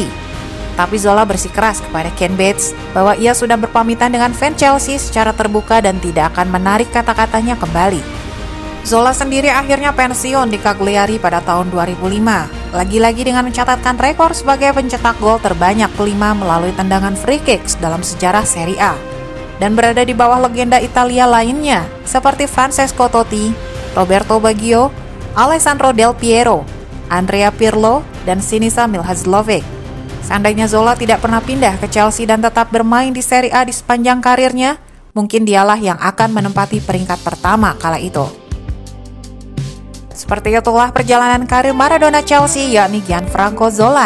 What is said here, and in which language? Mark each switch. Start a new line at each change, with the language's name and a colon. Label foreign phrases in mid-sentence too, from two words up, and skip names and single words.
Indonesian: Tapi Zola bersikeras kepada Ken Bates bahwa ia sudah berpamitan dengan fans Chelsea secara terbuka dan tidak akan menarik kata-katanya kembali. Zola sendiri akhirnya pensiun di Cagliari pada tahun 2005, lagi-lagi dengan mencatatkan rekor sebagai pencetak gol terbanyak kelima melalui tendangan
English: free kicks
Indonesian: dalam sejarah Serie A, dan berada di bawah legenda Italia lainnya seperti Francesco Totti, Roberto Baggio, Alessandro Del Piero, Andrea Pirlo, dan Sinisa Mihajlovic. Seandainya Zola tidak pernah pindah ke Chelsea dan tetap bermain di Serie A di sepanjang karirnya, mungkin dialah yang akan menempati peringkat pertama kala itu. Seperti itulah perjalanan karir Maradona Chelsea, yakni Gianfranco Zola.